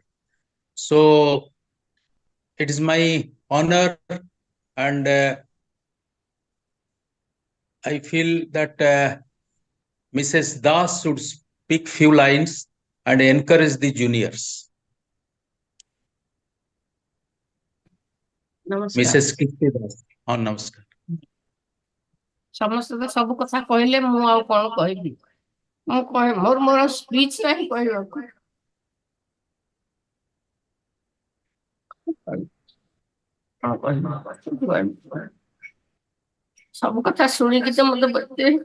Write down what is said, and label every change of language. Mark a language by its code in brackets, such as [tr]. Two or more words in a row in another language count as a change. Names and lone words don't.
[en] So it is my honor, and I feel that Mrs. Das should speak few lines and encourage the juniors. [hi] नमस्कार [en] Mrs. Kirti Das. Namaskar. [or] ସମସ୍ତେ ତ ସବୁ କଥା କହିଲେ ମୁଁ ଆଉ କଣ କହିବି ମୁଁ କହେ ମୋର ସ୍ପିଚ ନାହିଁ କହିବାକୁ କଣ କହିବି ସବୁ କଥା ଶୁଣିକି ତ ମତେ ବତେ